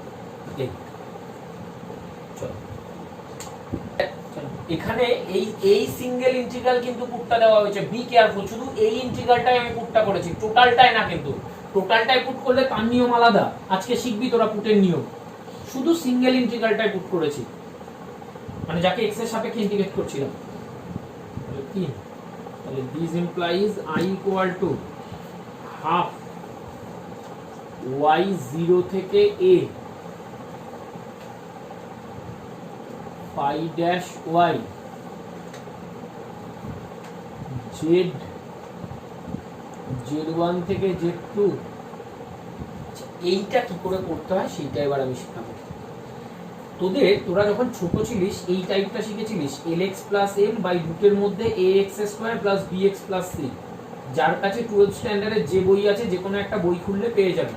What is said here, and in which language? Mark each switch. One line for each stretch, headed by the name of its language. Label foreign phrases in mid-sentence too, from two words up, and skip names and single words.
Bangla: চলো এখানে এই
English: single integral
Bangla: কিন্তু পুটটা দেওয়া হয়েছে,
English: be careful,
Bangla: শুধু এই ইন্টিগ্রালটাই আমি পুটটা করেছি, টোটালটাই না, কিন্তু টোটালটাই পুট করলে তার নিয়ম আলাদা, আজকে শিখবি তোরা পুটের নিয়ম, শুধু
English: single integral
Bangla: পুট করেছি, মানে যাকে এক্স এর সাপেক্ষে ইন্টিগ্রেট করছিলাম। কি তাহলে
English: this implies i equal to half y 0
Bangla: থেকে
English: a phi dash y z1
Bangla: থেকে z2। এইটা কি করে করতে হয় সেটা এবার আমি শেখাবো তোরা যখন ছোট ছিলিস এই টাইপটা শিখেছিলিস
English: lx plus m by
Bangla: রুটের মধ্যে
English: ax square plus bx plus c,
Bangla: যার কাছে 12th স্ট্যান্ডার্ডের যে বই আছে যে কোনো একটা বই খুললে পেয়ে যাবে।